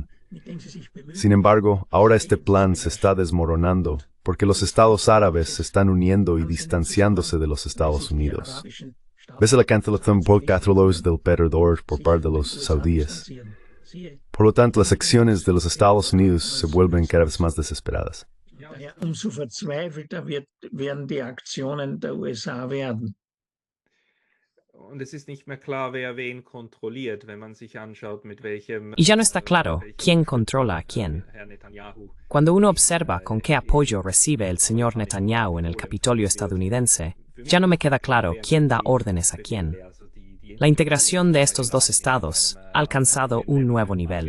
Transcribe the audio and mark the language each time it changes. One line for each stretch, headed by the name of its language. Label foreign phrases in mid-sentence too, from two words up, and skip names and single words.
Spanish: Sin embargo, ahora este plan se está desmoronando, porque los estados árabes se están uniendo y distanciándose de los Estados Unidos». ¿Ves la cancelación por católicos del perdedor por parte de los saudíes? Por lo tanto, las acciones de los Estados Unidos se vuelven cada vez más desesperadas.
German: Umso verzweifelter werden die Aktionen der USA werden. Und es ist nicht mehr klar, wer wen kontrolliert, wenn man sich anschaut, mit welchem...
Spanish: Y ya no está claro quién controla a quién. Cuando uno observa con qué apoyo recibe el señor Netanyahu en el Capitolio estadounidense, ya no me queda claro quién da órdenes a quién. La integración de estos dos estados ha alcanzado un nuevo nivel.